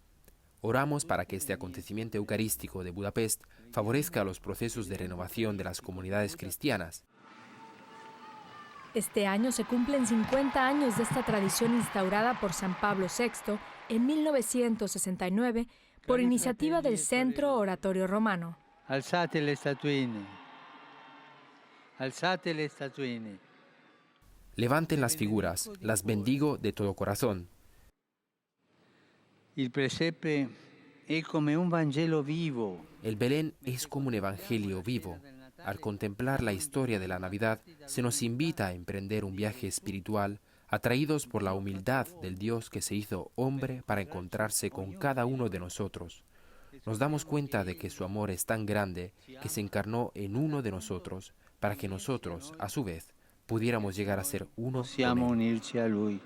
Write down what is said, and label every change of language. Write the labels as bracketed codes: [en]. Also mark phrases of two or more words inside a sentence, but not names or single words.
[es] Oramos para que este acontecimiento eucarístico de Budapest favorezca los procesos de renovación de las comunidades cristianas. Este año se cumplen 50 años de esta tradición instaurada por San Pablo VI en 1969 por iniciativa del Centro Oratorio Romano. [it] Alzate le statuine. Alzate le statuine. [es] Levanten las figuras, las bendigo de todo corazón. [it] Il presepe è come un Vangelo vivo. [es] El Belén es como un evangelio vivo. Al contemplar la historia de la Navidad, se nos invita a emprender un viaje espiritual, atraídos por la humildad del Dios que se hizo hombre para encontrarse con cada uno de nosotros. Nos damos cuenta de que su amor es tan grande que se encarnó en uno de nosotros, para que nosotros, a su vez, pudiéramos llegar a ser uno con él.